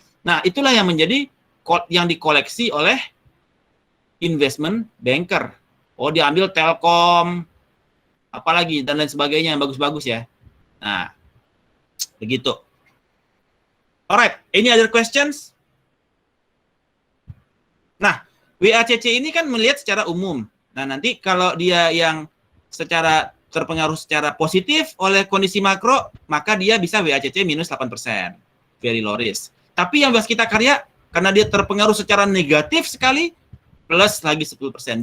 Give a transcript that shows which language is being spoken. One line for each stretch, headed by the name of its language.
Indonesian: Nah, itulah yang menjadi yang dikoleksi oleh investment banker. Oh, dia ambil Telkom, apalagi dan lain sebagainya yang bagus-bagus ya. Nah, begitu.
English: Alright, any other questions?
Indonesian: Nah, WACC ini kan melihat secara umum. Nah, nanti kalau dia yang secara terpengaruh secara positif oleh kondisi makro, maka dia bisa WACC minus 8%.
English: Very low risk.
Indonesian: Tapi yang bahas kita karya, karena dia terpengaruh secara negatif sekali, plus lagi 10%.